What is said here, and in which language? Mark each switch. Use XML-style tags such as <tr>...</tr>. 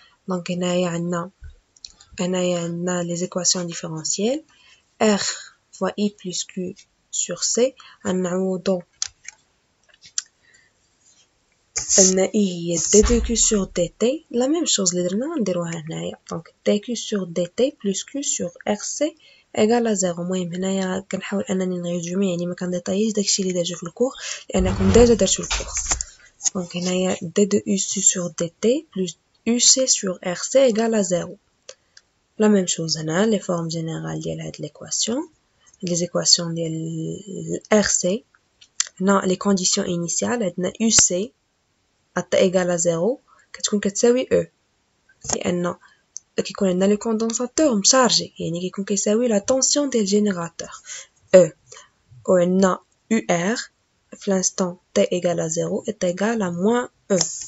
<fr>Donc</fr> <ar>هنايا عندنا</ar> <fr>les équations différentielles R fois I plus Q sur C</fr> <ar>غنعوضو عندنا</ar> <fr>I هي D2Q sur DT la même chose</fr> <ar>اللي درنا غنديروها هنايا.</ar> <fr>Donc DQ sur DT plus Q sur RC égal à 0.</fr> <ar>المهم هنايا كنحاول انني نريزومي يعني ما كنديطاييش داكشي اللي داجو في الكور لانكم ديجا درتو الكور.</ar> <fr>Donc</fr> <ar>هنايا</ar> <fr>D2UC sur DT plus UC sur RC égal à 0. La même chose هنا les formes générales</fr> <ar>ديال هاد</ar> <fr>l'équation les équations ديال RC هنا les conditions initiales عندنا UC égal à 0</fr> <ar>كتكون كتساوي E لأن كيكون عندنا لو كوندونساتور مشارجي يعني كيكون كيساوي لا طونسيون ديال الجينيراتور E وعندنا</ar> <fr>UR في l'instant T égal à 0 est égal à moins E.</fr>